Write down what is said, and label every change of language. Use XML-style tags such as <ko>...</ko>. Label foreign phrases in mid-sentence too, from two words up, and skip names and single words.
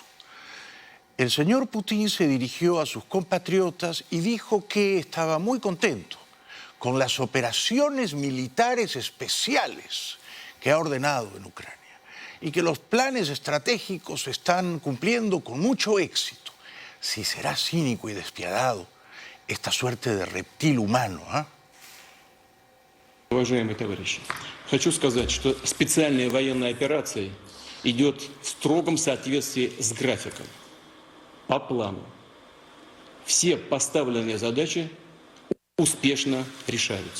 <es>El señor Putin se dirigió a sus compatriotas y dijo que estaba muy contento con las operaciones militares especiales que ha ordenado en Ucrania y que los planes estratégicos se están cumpliendo con mucho éxito. Si será cínico y despiadado esta suerte de reptil humano, ¿ah?</es> <ru>Уважаемые товарищи, хочу сказать, что специальная военная операция идет в строгом соответствии с графиком. По плану. Все поставленные задачи успешно решаются.</ru>